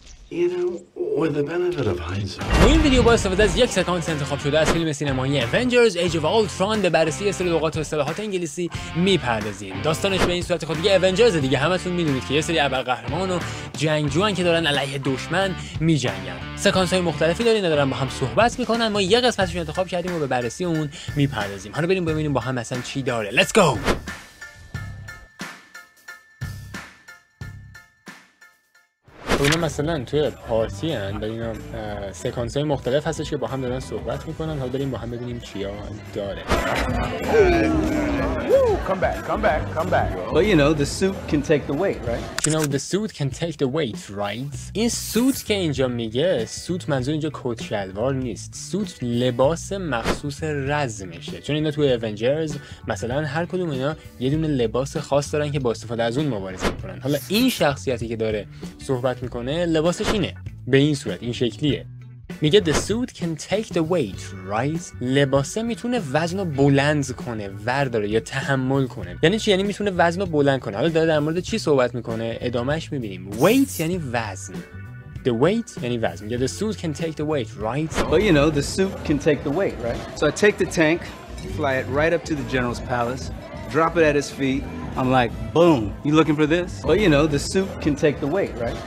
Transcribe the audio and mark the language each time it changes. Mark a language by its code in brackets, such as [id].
[en] You know, with the benefit of hindsight. [fa] این ویدیو با استفاده از یک سکانس انتخاب شده از فیلم سینمایی Avengers Age of Ultron به بررسی سری لغات و اصطلاحات انگلیسی میپردازیم. داستانش به این صورت خود دیگه Avengers دیگه همتون میدونید که یه سری ابرقهرمان و جنگجوان که دارن علیه دشمن میجنگن. سکانس‌های مختلفی دارن دارن با هم صحبت میکنن. ما یه قسمتش رو انتخاب کردیم و به بررسی اون میپردازیم. حالا بریم ببینیم با هم مثلا چی داره. [en] Let's go. [fa] اینا مثلا توی پارتی هن و اینا سکانس های مختلف هستش که با هم دارن صحبت میکنن. حالا بریم با هم ببینیم چیا داره. [en] Come back. But you know, the suit can take the weight, right? You know, the suit can take the weight, right? [fa] این سوت که اینجا میگه، سوت منظور اینجا کت شلوار نیست. سوت لباس مخصوص رزمشه. چون اینا توی Avengers مثلا هر کدوم اینا یه دونه لباس خاص دارن که با استفاده از اون مبارزه میکنن. حالا این شخصیتی که داره صحبت میکنه لباسش اینه. به این صورت، این شکلیه. میگه [en] the suit can take the weight, right? [fa] لباسه میتونه وزن رو بلند کنه، ورداره یا تحمل کنه. یعنی چی؟ یعنی میتونه وزن رو بلند کنه. حالا داره در مورد چی صحبت میکنه؟ ادامهش میبینیم. weight یعنی وزن. The weight یعنی وزن. میگه [en] the suit can take the weight, right? But you know, the suit can take the weight, right? So I take the tank, fly it right up to the general's palace, drop it at his feet. I'm like, boom, you looking for this? But you know, the suit can take the weight, right?